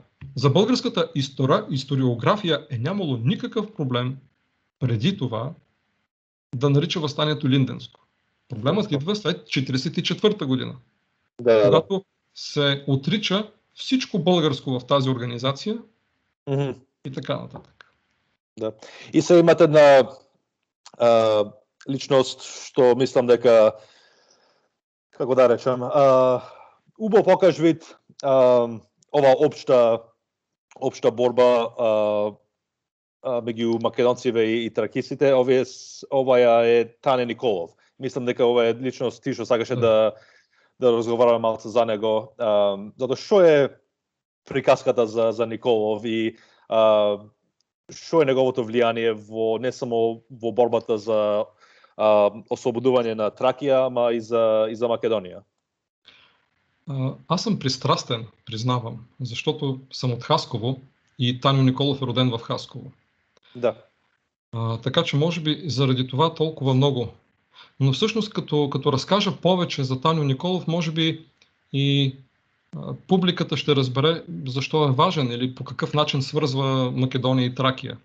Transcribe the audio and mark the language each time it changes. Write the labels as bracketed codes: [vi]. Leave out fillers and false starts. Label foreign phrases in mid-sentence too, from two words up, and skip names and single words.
[bg] За българската историография е нямало никакъв проблем преди това да нарича въстанието Линденско. Проблемът идва след 1944 година, когато се отрича всичко българско в тази организация и така нататък. Да. [mk] И се имате една личност, што мислам дека, како да речем, убаво покаж вид ова општа борба меѓу македонците и тракисите. Оваја е Тане Николов. Мислам дека ова е личност ти што сакаше да разговараме малку за него. Затоа што е приказката за Николов и што е неговото влијание не само во борбата за ослободување на Тракија, ама и за Македонија? [bg] Аз съм пристрастен, признавам, защото съм от Хасково и Таню Николов е роден в Хасково. Да. Така че може би заради това толкова много. Но всъщност като разкажа повече за Таню Николов, може би и публиката ще разбере защо е важен или по какъв начин свързва Македония и Тракия.